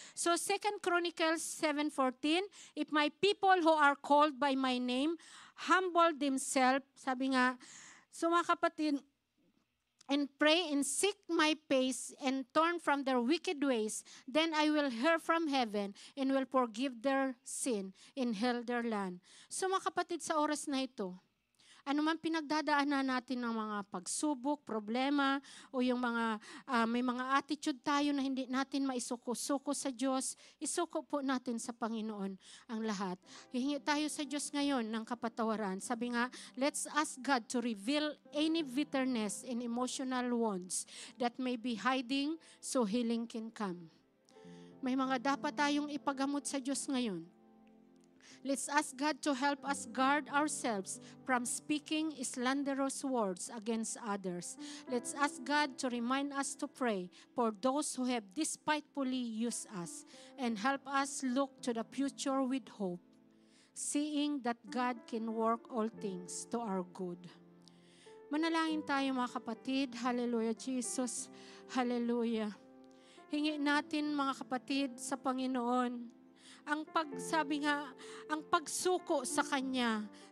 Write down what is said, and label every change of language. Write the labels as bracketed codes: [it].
[en] So 2 Chronicles 7:14, if my people who are called by my name humble themselves, [tl] sabi nga, so mga kapatid, [en] and pray and seek my face and turn from their wicked ways, then I will hear from heaven and will forgive their sin and heal their land. [tl] So mga kapatid, sa oras na ito, ano man pinagdadaanan natin ng mga pagsubok, problema, o yung mga may mga attitude tayo na hindi natin maisuko-suko sa Diyos, isuko po natin sa Panginoon ang lahat. Hihingi tayo sa Diyos ngayon ng kapatawaran. Sabi nga, [en] let's ask God to reveal any bitterness and emotional wounds that may be hiding so healing can come. [tl] May mga dapat tayong ipagamot sa Diyos ngayon. [en] Let's ask God to help us guard ourselves from speaking slanderous words against others. Let's ask God to remind us to pray for those who have despitefully used us and help us look to the future with hope, seeing that God can work all things to our good. [tl] Manalangin tayo mga kapatid. Hallelujah, Jesus. Hallelujah. Hingi natin mga kapatid sa Panginoon ang pagsuko sa Kanya.